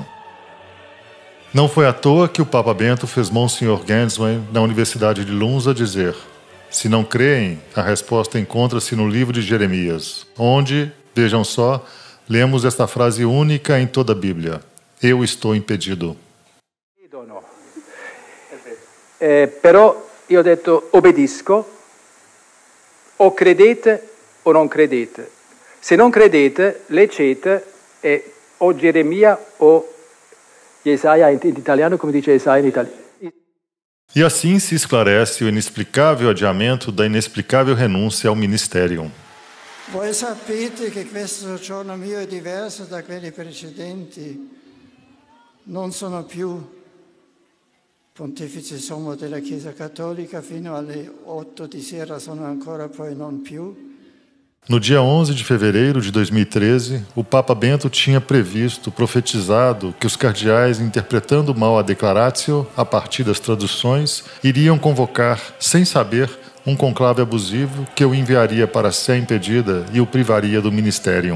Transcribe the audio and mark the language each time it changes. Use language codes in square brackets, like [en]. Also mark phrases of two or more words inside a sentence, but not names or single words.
[pt] Não foi à toa que o Papa Bento fez Monsenhor Genswein na Universidade de Lunza dizer: se não creem, a resposta encontra-se no livro de Jeremias, onde, vejam só, lemos esta frase única em toda a Bíblia: eu estou impedido. [it] Però io ho detto obbedisco, o credete o non credete. Se non credete, leggete o Geremia o Jesaia in italiano, come dice Jesaia in italiano. [pt] E assim se esclarece o inexplicável adiamento da inexplicável renúncia ao ministério. [it] Voi sapete che questo soggiorno mio è diverso da quelli precedenti. Non sono più Pontefice Sommo della Chiesa Cattolica fino alle 8 di sera, sono ancora poi non più. [pt] No dia 11 de fevereiro de 2013, o Papa Bento tinha previsto, profetizado, que os cardeais, interpretando mal a Declaratio, a partir das traduções, iriam convocar, sem saber, um conclave abusivo que o enviaria para a Sé impedida e o privaria do ministérium.